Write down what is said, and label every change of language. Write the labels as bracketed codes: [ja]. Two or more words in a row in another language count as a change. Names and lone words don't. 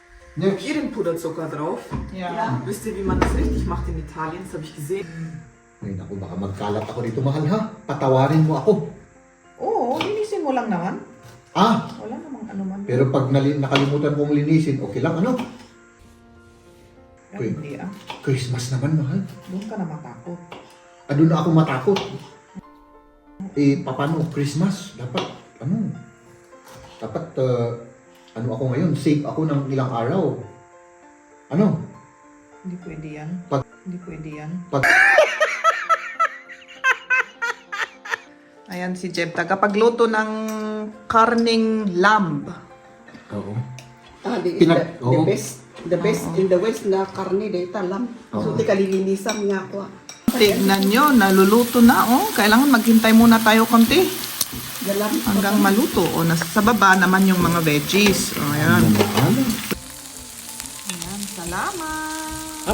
[de] Nix. Ihr den Puderzucker drauf? Ja. Wisst ihr, wie man das richtig macht in Italien? Das habe ich gesehen. [tl] Ay naku, baka magkalat ako dito, mahal ha. Patawarin mo ako. Oo, linisin mo lang naman. Ah, Wala namang ano man. pero pag nakalimutan kong linisin, okay lang, ano? Ay, hindi ah. Christmas naman, mahal. Doon ka na matakot. Doon na ako matakot. Paano Christmas? Dapat, ano ako ngayon, safe ako ng ilang araw. Ano? Hindi pwede yan. Hindi pwede yan. Ayan si Jeb, tagapagluto ng karning lamb. Oo. [en] The best in the West [tl] na karne data lang. So, di kalilinisan nga ako. Tignan nyo, naluluto na. Oh, kailangan maghintay muna tayo konti Galam. hanggang maluto. O, nasa sa baba naman yung mga veggies. O, ayan. Ayan, salamat.